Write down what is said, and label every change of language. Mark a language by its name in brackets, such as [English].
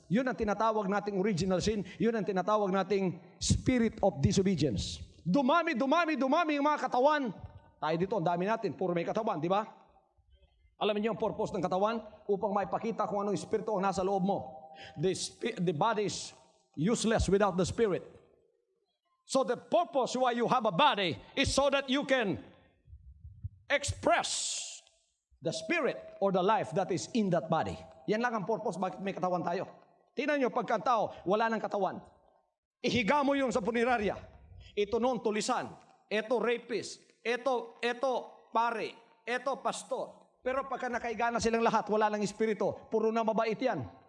[Filipino] Yun ang tinatawag nating original sin. Yun ang tinatawag nating spirit of disobedience. Dumami yung mga katawan. Tayo dito, ang dami natin, puro may katawan, di ba? Alam niyo ang purpose ng katawan? Upang maipakita kung anong espiritu ang nasa loob mo. [English] The body is useless without the spirit. So the purpose why you have a body is so that you can express the spirit or the life that is in that body. [Filipino] Yan lang ang purpose bakit may katawan tayo. Tingnan nyo, pagka tao, wala ng katawan. Ihiga mo yung sa punerarya. Ito noon, tulisan. Ito, rapist. Ito, pare. Ito, pastor. Pero pagka nakaiga na silang lahat, wala ng espiritu. Puro na mabait yan.